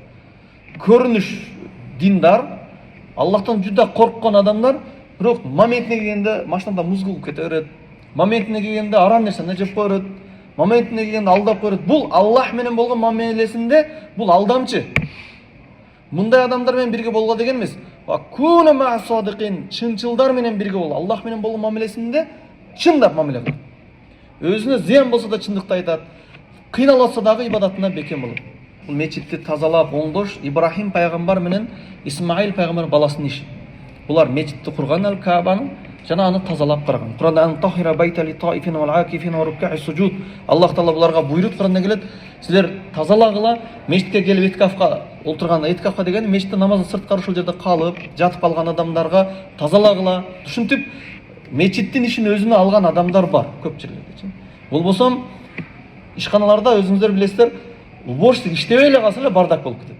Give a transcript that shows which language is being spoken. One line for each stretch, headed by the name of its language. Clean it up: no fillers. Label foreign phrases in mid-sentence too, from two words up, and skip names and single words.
Kyrgyz: Көрүнүш диндар, Аллахтан жүдө корккон адамдар, бирок моментине келгенде машинада муз кылып кете берет. Моментине келгенде арам нерсени жеп коёрот. Моментине келгенде алдап коёрот. Бул Аллах менен болгон мамилесинде бул алдамчы. Мындай адамдар менен бирге болго деген эмес.
Arabic: وكونوا مع الصادقين,
Kyrgyz: чынчылдар менен бирге бол. Аллах менен болгон мамилесинде чындап мамиле кылат. Өзүнө зыян болсо да чындыкты айтат. Кыйналатса дагы ибадатына бекем болот. Бул мечитти тазалап, оңдош Ибрахим пайгамбар менен Исмаил пайгамбар баласынын иши. Булар мечитти курган Ал-Каабаны жана аны тазалап караган.
Arabic: Куранда أن طهرا بيتي للطائفين والعاكفين والركع السجود.
Kyrgyz: Аллах Таала буларга буйрут кылганда келет, силер тазалагыла, мечитке келип иткафка олтурганда, иткафка дегени мечиттин намазын сырткары ушул жерде калып, жатып калган адамдарга тазалагыла. Ушинтип мечиттин ишин өзүнө алган адамдар бар көп жерлерде. Болбосо ишканаларда өзүңүздөр билесиздер, уборщик иштебей эле калса эле бардак болуп кетет.